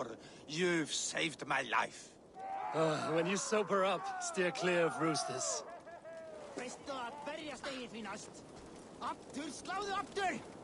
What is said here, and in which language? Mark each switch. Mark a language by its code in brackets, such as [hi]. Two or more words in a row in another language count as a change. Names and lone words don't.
[en] You've saved my life. When you sober up, steer clear of roosters. [is] Veistu að berjast eigið því næst? Aftur, sláðu aftur!